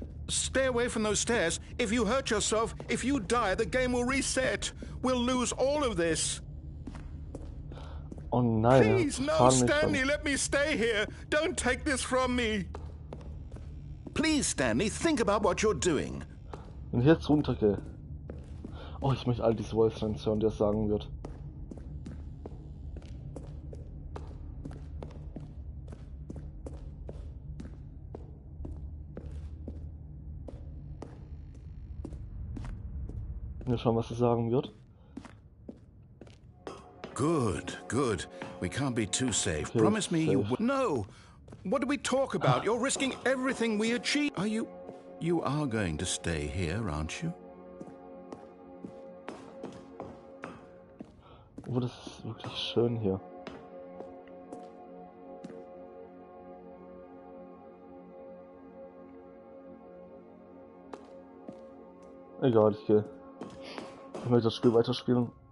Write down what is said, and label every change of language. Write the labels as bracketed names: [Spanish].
[English] Stay away from those stairs. If you hurt yourself, if you die, the game will reset. We'll lose all of this. [German] Oh nein, [English] please, no, Stanley, let me stay here. Don't take this from me. Please, Stanley, think about what you're doing. [German] Wenn ich jetzt runtergehe. Oh, ich möchte all diese Voice Lines hören, die er sagen wird. mir schon, was sie sagen wird. [English] Good, good. We can't be too safe. Okay, Promise me you safe. will. No! What do we talk about? You're risking everything we achieve. Are you... You are going to stay here, aren't you? [German] Oh, das ist wirklich schön hier. Egal, ich gehe. Ich möchte das Spiel weiterspielen.